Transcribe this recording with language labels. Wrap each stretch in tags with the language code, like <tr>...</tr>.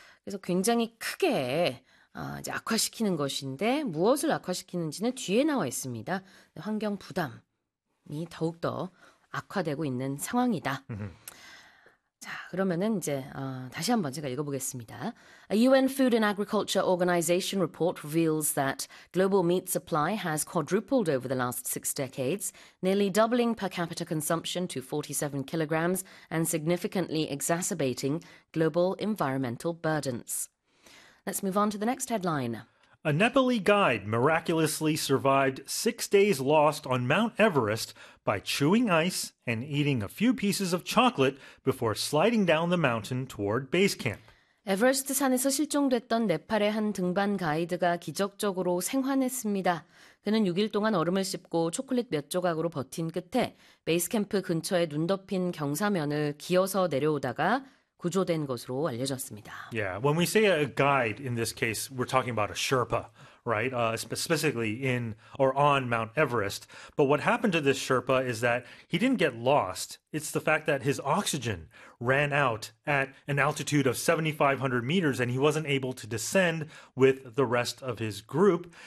<ko>그래서 굉장히 크게 이제 악화시키는 것인데 무엇을 악화시키는지는 뒤에 나와 있습니다. 환경 부담이 더욱더 악화되고 있는 상황이다. 자, 그러면은 이제 다시 한번 제가 읽어보겠습니다.</ko> <en>A UN Food and Agriculture Organization report reveals that global meat supply has quadrupled over the last 6 decades, nearly doubling per capita consumption to 47 kilograms and significantly exacerbating global environmental burdens. Let's move on to the next headline. A Nepali guide miraculously survived 6 days lost on Mount Everest by chewing ice and eating a few pieces of chocolate before sliding down the mountain toward base camp.</en> <ko>에베레스트 산에서 실종됐던 네팔의 한 등반 가이드가 기적적으로 생환했습니다. 그는 6일 동안 얼음을 씹고 초콜릿 몇 조각으로 버틴 끝에 베이스캠프 근처에 눈 덮인 경사면을 기어서 내려오다가 구조된 것으로 알려졌습니다.</ko> <en>Yeah, when we say a guide in this case, we're talking about a Sherpa, right? Specifically in or on Mount Everest. But what happened to this Sherpa is that he didn't get lost. It's the fact that his oxygen ran out at an altitude of 7,500 meters and he wasn't able to descend with the rest of his group.</en>